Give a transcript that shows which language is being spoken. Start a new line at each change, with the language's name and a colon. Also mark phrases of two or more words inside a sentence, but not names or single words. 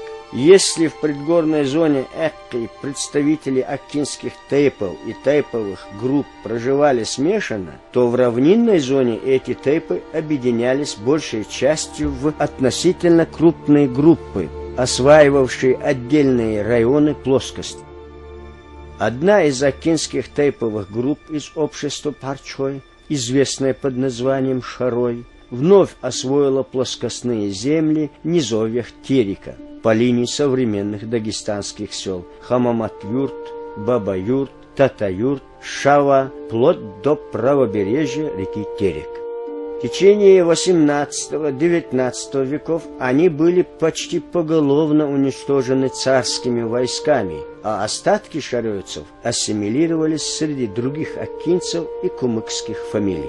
Russian: Если в предгорной зоне Экки представители аккинских тейпов и тейповых групп проживали смешанно, то в равнинной зоне эти тейпы объединялись большей частью в относительно крупные группы, осваивавшие отдельные районы плоскости. Одна из аккинских тейповых групп из общества Парчой, известная под названием Шарой, вновь освоила плоскостные земли в низовьях Терека по линии современных дагестанских сел Хамамат-Юрт, Баба-Юрт, Тата-Юрт, Шава, вплоть до правобережья реки Терек. В течение 18-19 веков они были почти поголовно уничтожены царскими войсками, а остатки шароицев ассимилировались среди других аккинцев и кумыкских фамилий.